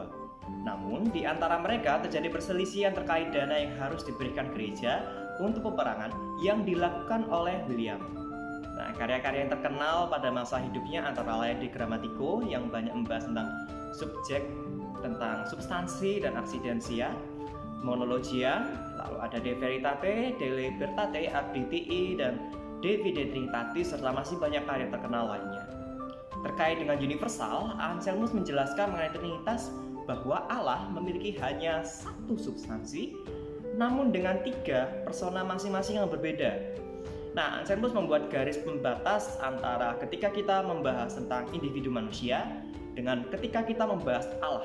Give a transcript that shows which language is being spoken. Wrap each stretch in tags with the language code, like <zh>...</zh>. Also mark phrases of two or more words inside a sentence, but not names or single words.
<id>Namun, di antara mereka terjadi perselisihan terkait dana yang harus diberikan gereja untuk peperangan yang dilakukan oleh William. Nah, karya-karya yang terkenal pada masa hidupnya antara lain De Grammatico yang banyak membahas tentang subjek, tentang substansi dan accidentia, Monologia, lalu ada De Veritate, De Libertate, Ad Litii, dan De Fide Trinitatis, serta masih banyak karya terkenal lainnya. Terkait dengan universal, Anselmus menjelaskan mengenai Trinitas bahwa Allah memiliki hanya satu substansi, namun dengan 3 persona masing-masing yang berbeda. Nah, Anselmus membuat garis pembatas antara ketika kita membahas tentang individu manusia dengan ketika kita membahas Allah.</id>